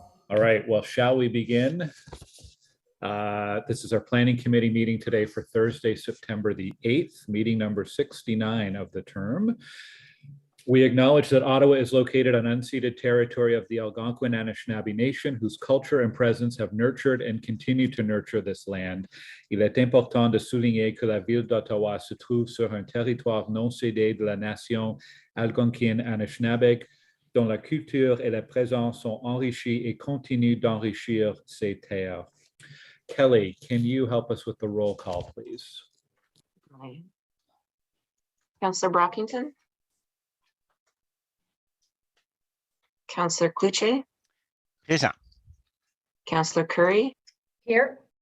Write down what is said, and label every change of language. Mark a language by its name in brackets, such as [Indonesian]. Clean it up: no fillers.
[English] All right, well, shall we begin? This is our planning committee meeting today for Thursday, September the 8th, meeting number 69 of the term. We acknowledge that Ottawa is located on unceded territory of the Algonquin Anishinaabe Nation, whose culture and presence have nurtured and continue to nurture this land. [French] Il est important de souligner que la ville d'Ottawa se trouve sur un territoire non cédé de la nation algonquienne Anishinaabe, dont la culture et la présence sont enrichies et continuent d'enrichir ces terres. [English] Kelly, can you help us with the roll call, please? Councillor Brockington. Councillor Cloutier. [French] Présent. [English] Councillor Curry. Here.